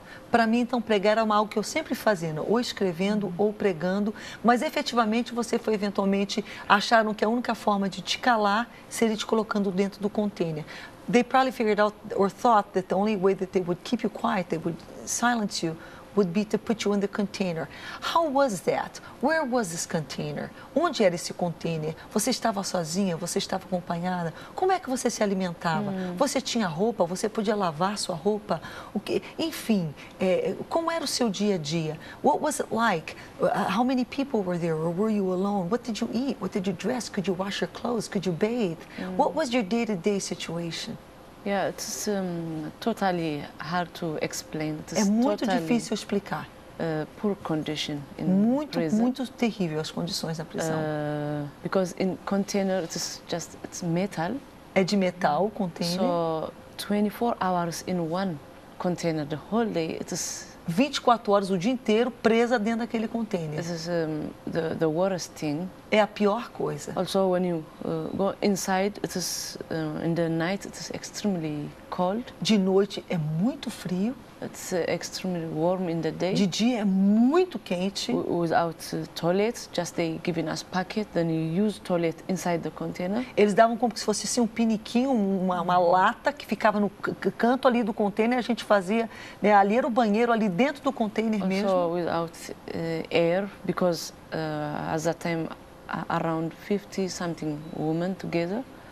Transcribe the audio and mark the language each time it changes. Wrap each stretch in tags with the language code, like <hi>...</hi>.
<pt>Para mim, então, pregar era algo que eu sempre fazia, ou escrevendo ou pregando, mas efetivamente você foi eventualmente, acharam que a única forma de te calar seria te colocando dentro do container.</pt> <en>They probably figured out or thought that the only way that they would keep you quiet, they would silence you, would be to put you in the container. How was that? Where was this container?</en> <pt>Onde era esse container? Você estava sozinha? Você estava acompanhada? Como é que você se alimentava? Você tinha roupa? Você podia lavar sua roupa? Enfim, como era o seu dia a dia?</pt> <en>What was it like? How many people were there? Or were you alone? What did you eat? What did you dress? Could you wash your clothes? Could you bathe? What was your day-to-day situation? Yeah, it's totally hard to explain.</en> <pt>É muito difícil explicar.</pt> <en>Poor condition in prison.</en> <pt>Muito terrível as condições na prisão.</pt> <en>Because in container it's metal.</en> <pt>É de metal o container.</pt> <en>So 24 hours in one container, the whole day it is</en> <pt>24 horas o dia inteiro presa dentro daquele container.</pt> <en>This is the worst thing.</en> <pt>É a pior coisa.</pt> <en>Also, when you go inside, it is in the night it is extremely cold.</en> <pt>De noite é muito frio.</pt> <en>It's extremely warm in the day.</en> <pt>De dia é muito quente.</pt> <en>Without toilets, just they giving us packet, then you use toilet inside the container.</en> <pt>Eles davam como se fosse assim, um piniquinho, uma lata que ficava no canto ali do container, a gente fazia, né, ali era o banheiro ali dentro do container</pt> <en>also</en> <pt>mesmo.</pt> <en>Without air, because at that time around 50 something women together.</en>